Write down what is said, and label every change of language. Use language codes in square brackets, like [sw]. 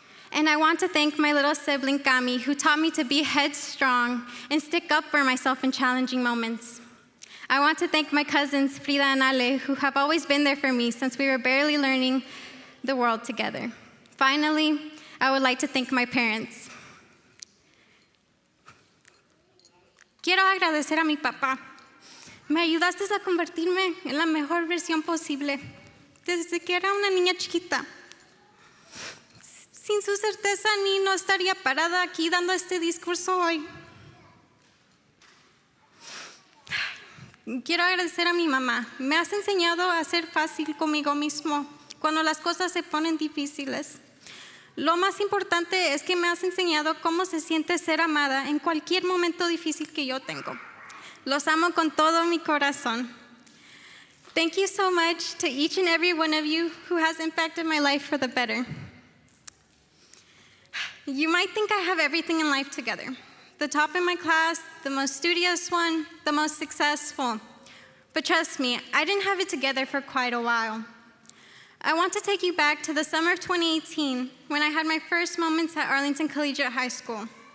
[en] And I want to thank my little sibling, Cami, who taught me to be headstrong and stick up for myself in challenging moments. I want to thank my cousins, Frida and Ale, who have always been there for me since we were barely learning the world together. Finally, I would like to thank my parents. [es] Quiero agradecer a mi papá. Me ayudaste a convertirme en la mejor versión posible desde que era una niña chiquita. Sin su certeza, ni no estaría parada aquí dando este discurso hoy. Quiero agradecer a mi mamá. Me has enseñado a ser fácil conmigo mismo cuando las cosas se ponen difíciles. Lo más importante es que me has enseñado cómo se siente ser amada en cualquier momento difícil que yo tengo. Los amo con todo mi corazón. [en] Thank you so much to each and every one of you who has impacted my life for the better. You might think I have everything in life together. The top in my class, the most studious one, the most successful. But trust me, I didn't have it together for quite a while. I want to take you back to the summer of 2018 when I had my first moments at Arlington Collegiate High School.